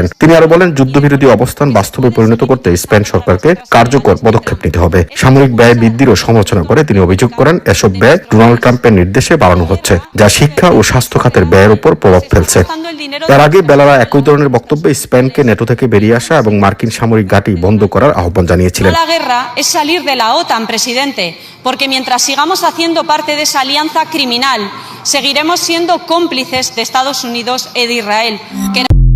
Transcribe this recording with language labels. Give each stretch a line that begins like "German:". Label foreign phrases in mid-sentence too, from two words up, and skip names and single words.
Bangla: তিনি আরো বলেন যুদ্ধবিরোধী অবস্থান বাস্তবে পরিণত করতে স্পেন সরকারকে কার্যকর পদক্ষেপ নিতে হবে। সামরিক ব্যয় বৃদ্ধিরও সমালোচনা করে তিনি অভিযোগ করেন এসব ব্যয় ডোনাল্ড ট্রাম্পের নির্দেশে বাড়ানো হচ্ছে, যা শিক্ষা ও স্বাস্থ্য খাতের ব্যয়ের উপর প্রভাব ফেলছে। এর আগে বেলারা একই ধরনের বক্তব্যে স্পেনকে নেটো থেকে বেরিয়ে আসা এবং মার্কিন সামরিক ঘাঁটি বন্ধ করার আহ্বান জানিয়েছিলেন।
Spanish: La guerra es salir de la OTAN, presidente, porque mientras sigamos haciendo parte de esa alianza criminal, seguiremos siendo cómplices de Estados Unidos y de Israel.